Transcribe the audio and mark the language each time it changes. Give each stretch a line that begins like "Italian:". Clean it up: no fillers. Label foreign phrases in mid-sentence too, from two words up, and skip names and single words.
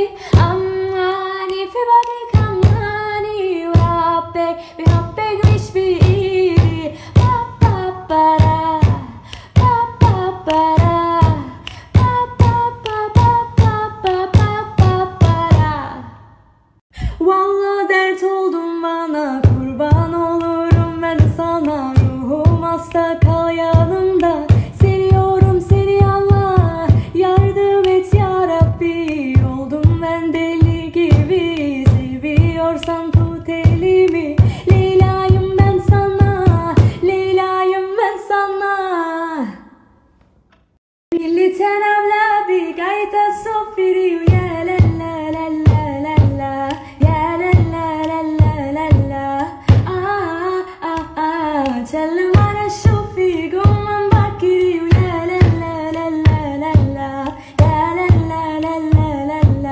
Arabic: أماني في بعدك أماني، وربك بحبك مش بإيدي. بابا برا بابا برا بابا بابا بابا برا.
Turkish: Vallahi dert oldun bana, kurban olurum ben sana. Ruhum hasta, kal yanımda. Seviyorum seni Allah, yardım et yarabbi. Oldum ben deli gibi, seviyorsan tut elimi. Leyla'yım ben sana, Leyla'yım ben sana. Milli tenavla bir gayta sofiri. Ya la la la la la la, ya la la la la la la. Tell la la la la la,